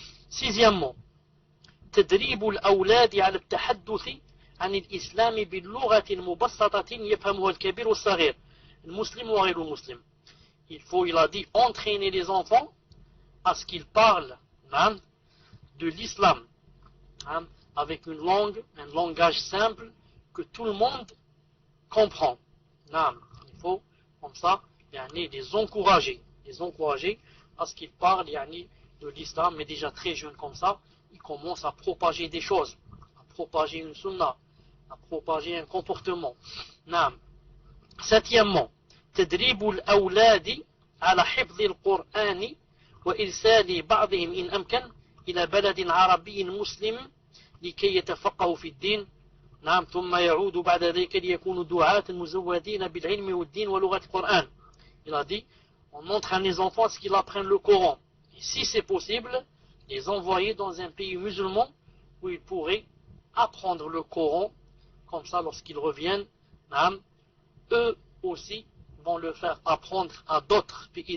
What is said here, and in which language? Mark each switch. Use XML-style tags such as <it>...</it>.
<fr>Sixièmement,</fr> <ar>تدريب الأولاد على التحدث عن الإسلام باللغة مبسطة يفهمها الكبير والصغير المسلم وغير المسلم.</ar> <fr>Il a dit, entraîner les enfants à ce qu'ils parlent de l'islam avec une langue, un langage simple que tout le monde comprend. Il faut, comme ça, les encourager à ce qu'ils parlent de l'islam, mais déjà très jeunes comme ça, ils commencent à propager des choses, à propager une sunna, à propager un comportement. Septièmement,</fr> <ar>تدريب الأولاد على حفظ القرآن وإرسال بعضهم إن أمكن إلى بلد عربي مسلم لكي يتفقهوا في الدين. ثم يعود بعد ذلك ليكونوا دعاة مزودين بالعلم والدين ولغة القرآن.</ar> <fr>Il a dit, on entraîne les enfants à ce qu'ils apprennent le Coran. Et si c'est possible, les envoyer dans un pays musulman où ils pourraient apprendre le Coran. Comme ça, lorsqu'ils reviennent, eux aussi vont le faire apprendre à d'autres.</fr>